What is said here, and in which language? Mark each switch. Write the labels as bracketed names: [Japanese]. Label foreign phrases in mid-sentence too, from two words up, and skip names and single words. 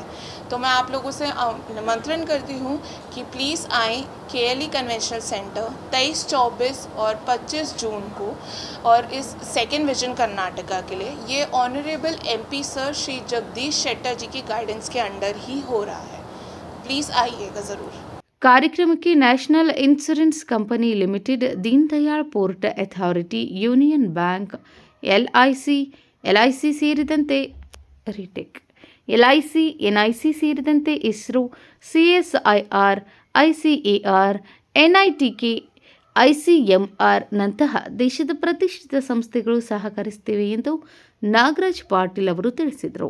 [Hindi] तो मैं आप लोगों से निमंत्रण करती हूँ कि प्लीज़ आएँ केएलई कन्वेंशनल सेंटर 23, 24 और 25 जून को. और इस सेकेंड विजन कर्नाटका के लिए ये [English] honourable MP sir [Hindi] श्री जगदीश शेट्टर जी की गाइडेंस के अंडर ही हो रहा है. प्लीज़ आइएगा ज़रूर. [Kannada] ಕಾರ್ಯಕ್ರಮಕ್ಕೆ ನ್ಯಾಷನಲ್ ಇನ್ಶೂರೆನ್ಸ್ ಕಂಪನಿ ಲಿಮಿಟೆಡ್, ದೀನ್ ದಯಾಳ್ ಪೋರ್ಟ್ ಅಥಾರಿಟಿ, ಯೂನಿಯನ್ ಬ್ಯಾಂಕ್, LIC ಸೇರಿದಂತೆ ರಿಟೆಕ್, LIC, NIC ಸೇರಿದಂತೆ ಇಸ್ರೋ, CSIR, ICAR, NITK, ICMR ನಂತಹ ದೇಶದ ಪ್ರತಿಷ್ಠಿತ ಸಂಸ್ಥೆಗಳು ಸಹಕರಿಸುತ್ತಿವೆ ಎಂದು ನಾಗರಾಜ್ ಪಾಟೀಲ್ ಅವರು ತಿಳಿಸಿದರು.